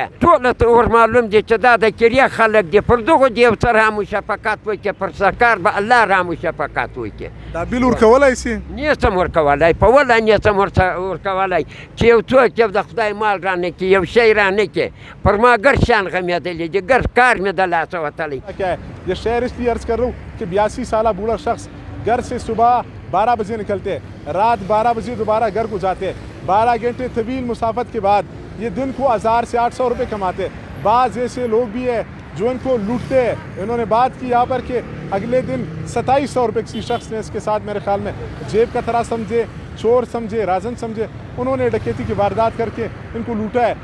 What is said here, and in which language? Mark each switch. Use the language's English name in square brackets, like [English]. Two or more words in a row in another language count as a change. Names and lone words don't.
[Pashto] ټوله ته ور معلوم دي چې دا د کریا خلک دي، پر دغو دې یو څه رحم و شفقت وکړي، پر سرکار به الله رحم و شفقت وکړي. دا بیل ورکولی سي؟ نه سم ورکولی، په وله نه سم ورکولی چې یو څوک یو د خدای مال رانه کړي، یو شی رانه کړي. پر ما ګر شیان غمیدلی دي، ګر کار مې د لاسه وتلی. [Hindi] ये शहर इसलिए अर्ज कर रहा हूँ कि 82 साल बूढ़ा शख्स घर से सुबह 12 बजे निकलते हैं, रात 12 बजे दोबारा घर को जाते हैं, 12 घंटे तवील मुसाफत के बाद ये दिन को 1000 से 800 रुपये कमाते हैं। बाज़ ऐसे लोग भी हैं जो इनको लूटते हैं। इन्होंने बात की यहाँ पर कि अगले दिन 2700 रुपये किसी शख्स ने इसके साथ मेरे ख्याल में जेब का तरह समझे, चोर समझे, राजन समझे, उन्होंने डकैती की वारदात करके इनको लूटा है।